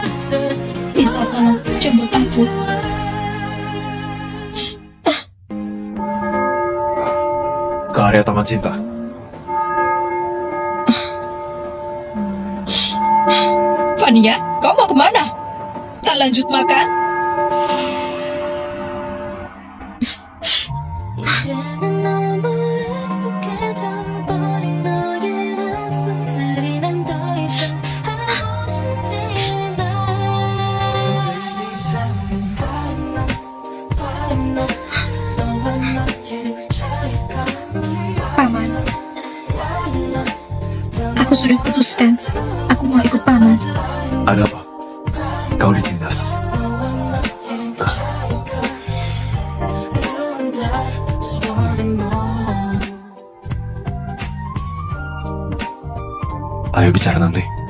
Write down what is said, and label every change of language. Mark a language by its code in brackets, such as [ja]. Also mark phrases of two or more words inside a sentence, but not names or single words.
[id] Bisa tolong jemput aku? Ke area Taman Cinta. Fania, kau mau kemana? Tak lanjut makan? [ko] 이제는 너무 익숙해져 버린 너의 한숨들이 난 더 이상 하고 싶지 않아. [id] Paman, aku sudah putuskan. Aku mau ikut Paman. Ada apa? Kau ditindas. Ayo bicara nanti.